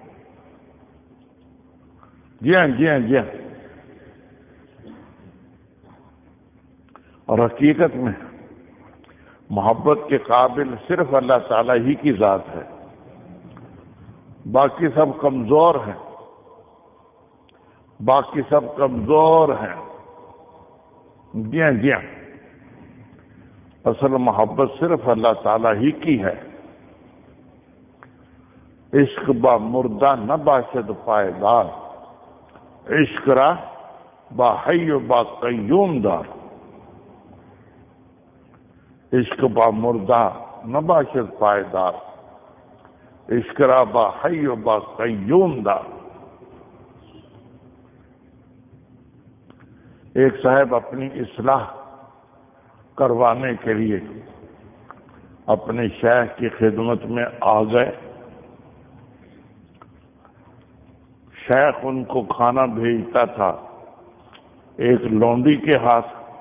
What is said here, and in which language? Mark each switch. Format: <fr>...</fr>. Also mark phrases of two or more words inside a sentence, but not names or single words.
<ur>جی ہاں اور حقیقت میں محبت کے قابل صرف اللہ تعالیٰ ہی کی ذات ہے، باقی سب کمزور ہیں، باقی سب کمزور ہیں۔ جی ہاں اصل محبت صرف اللہ تعالیٰ ہی کی ہے۔</ur> <fa>عشق با مردہ نہ باشد پائیدار، عشق را با حی و با قیوم دار۔ عشق با مردہ نباشد پائیدار، عشق را با حی و با قیوم دار۔</fa> <ur>ایک صاحب اپنی اصلاح کروانے کے لیے اپنے شیخ کی خدمت میں آ گئے۔ شیخ ان کو کھانا بھیجتا تھا ایک لونڈی کے ہاتھ۔</ur>